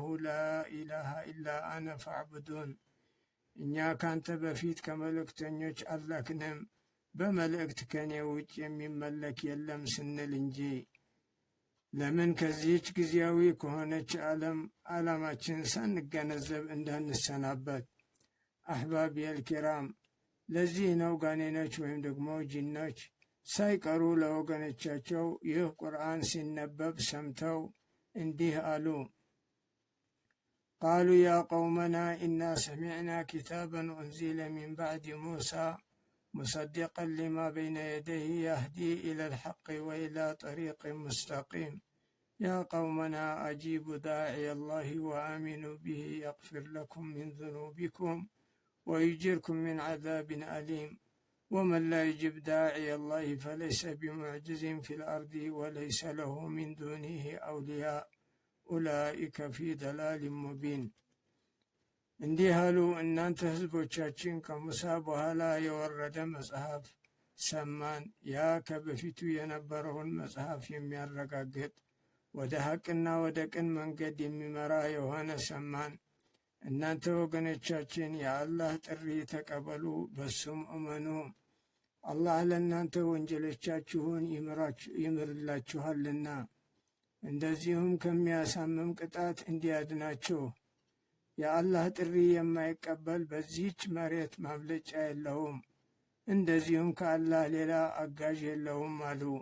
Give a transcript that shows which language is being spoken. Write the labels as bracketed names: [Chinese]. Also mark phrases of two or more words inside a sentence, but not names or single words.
[Arabic] لا إله إلا أنا فاعبدون። [Amharic] እኛ ካንተ በፊት ከመልእክተኞች አላክንም በመልእክት ከኔ ውጭ የሚመለክ የለም ስንል እንጂ። ለምን ከዚህች ጊዜያዊ ከሆነች ዓላማችን ሳንገነዘብ እንዳንሰናበት። [Arabic] أحبابي الكرام፣ [Amharic] ለዚህ ነው ጋኔኖች ወይም ደግሞ ጂኖች ሳይቀሩ ለወገኖቻቸው ይህ ቁርአን ሲነበብ ሰምተው እንዲህ አሉ፣ [Arabic] قالوا يا قومنا إنا سمعنا كتابا أنزل من بعد موسى مصدقا لما بين يديه يهدي إلى الحق وإلى طريق مستقيم يا قومنا أجيبوا داعي الله وآمنوا به يغفر لكم من ذنوبكم ويجيركم من عذاب أليم ومن لا يجب داعي الله فليس بمعجز في الأرض وليس له من دونه أولياء أولئك في ضلال مبين። [Amharic] እንዲህ አሉ፣ እናንተ ህዝቦቻችን ከሙሳ በኋላ የወረደ መጽሐፍ ሰማን። ያ ከበፊቱ የነበረውን መጽሐፍ የሚያረጋግጥ ወደ ሐቅና ወደ ቅን መንገድ የሚመራ የሆነ ሰማን። እናንተ ወገኖቻችን የአላህ ጥሪ ተቀበሉ፣ በሱም እመኑ። አላህ ለእናንተ ወንጀሎቻችሁን ይምርላችኋልና እንደዚሁም ከሚያሳምም ቅጣት እንዲያድናችሁ። የአላህ ጥሪ የማይቀበል በዚህች መሬት ማምለጫ የለውም፣ እንደዚሁም ከአላህ ሌላ አጋዥ የለውም አሉ።